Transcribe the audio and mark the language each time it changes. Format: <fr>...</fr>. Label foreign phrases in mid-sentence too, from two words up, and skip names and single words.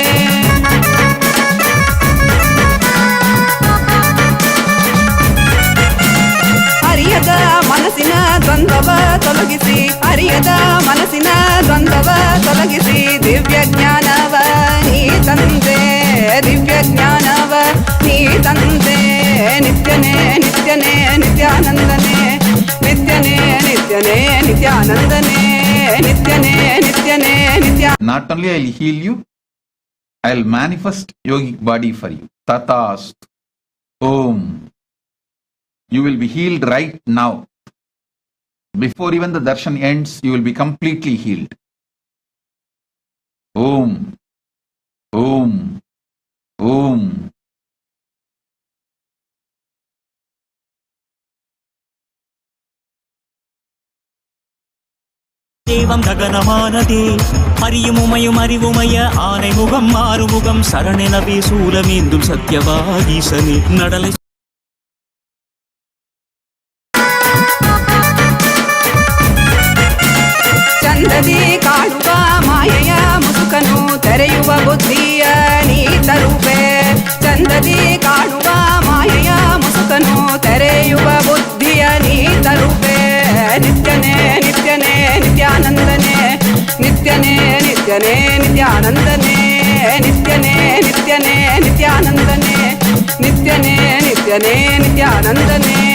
<kn>ಅರಿಯದ ಮನಸ್ಸಿನ ದ್ವಂದ್ವವ ತೊಲಗಿಸಿ ಅರಿಯದ ಮನಸ್ಸಿನ ದ್ವಂದ್ವವ ತೊಲಗಿಸಿ ದಿವ್ಯ ಜ್ಞಾನವ ನೀ ತಂದೆ ದಿವ್ಯ ಜ್ಞಾನವ ನೀ ತಂದೆ ನಿತ್ಯನೇ ನಿತ್ಯನೇ ನಿತ್ಯಾನಂದನೇ ನಿತ್ಯನೇ ನಿತ್ಯನೇ ನಿತ್ಯಾನಂದನೇ ನಿತ್ಯನೇ ನಿತ್ಯನೇ ನಿತ್ಯ</kn> <en>Not only I'll heal you, I'll manifest yogic body for you.</en> <sa>Tatast. Om.</sa> <en>You will be healed right now. Before even the darshan ends, you will be completely healed.</en> <sa>Om, Om, Om.</sa> <ta>தேவம் ககனமானதே அறியும் உமையும் அறிவுமய ஆனை முகம் மாறுமுகம் சரணெனவே சூலமேந்தும் சத்யவாகீசனே நடலை</ta> <kn>ಚಂದದಿ ಕಾಣುವ ಮಾಯೆಯ ಮುಸುಕನು ತೆರೆಯುವ ಬುದ್ಧಿಯ ನೀ ತರುವೆ ಚಂದದಿ ಕಾಣುವ ಮಾಯೆಯ ಮುಸುಕನು ತೆರೆಯುವ ಬುದ್ಧಿಯ ನೀ ತರುವೆ ನಿತ್ಯನೇ ನಿತ್ಯನೇ ನಿತ್ಯಾನಂದನೇ ನಿತ್ಯನೇ ನಿತ್ಯನೇ ನಿತ್ಯಾನಂದನೇ ನಿತ್ಯನೇ ನಿತ್ಯನೇ ನಿತ್ಯಾನಂದನೇ ನಿತ್ಯನೇ ನಿತ್ಯನೇ ನಿತ್ಯಾನಂದನೇ</kn>